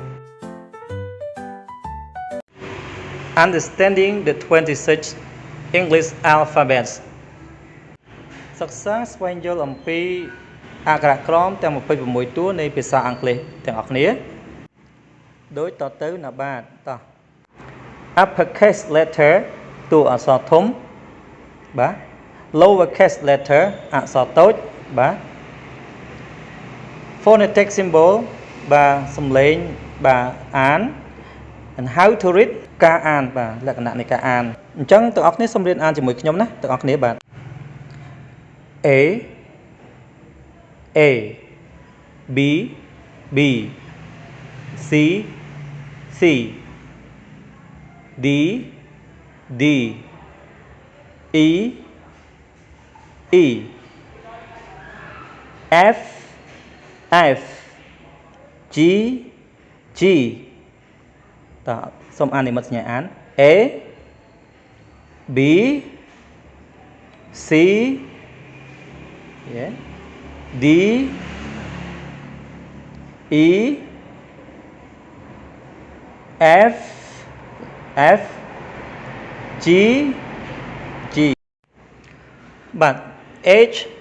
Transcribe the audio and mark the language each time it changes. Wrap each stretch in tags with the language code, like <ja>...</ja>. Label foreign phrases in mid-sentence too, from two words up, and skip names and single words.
<en>Understanding the 26 English alphabets</en> <km>សិក្សាស្វែងយល់អំពីអក្ខរក្រមទាំង26តួនៃភាសាអង់គ្លេសទាំងអស់គ្នាដូចតទៅណាបាទតោះ</km> <en>Uppercase letter</en> <km>តួអក្សរធំបាទ</km> <en>Lowercase letter</en> <km>អក្សរតូចបាទ</km> <en>Phonetic symbol</en> <km>បាទសំឡេងបាទអាន</km> <en>and how to read</en> <km>ការអានបាទលក្ខណៈនៃការអានអញ្ចឹងទាំងអស់គ្នាសូមរៀនអានជាមួយខ្ញុំណាទាំងអស់គ្នាបាទ A</km> <en>B B C C D D E E F F G G</en> <km>តើសូមអាននិមិត្តសញ្ញាអាន</km> <en>A B C D E F F G G បាទ H</en>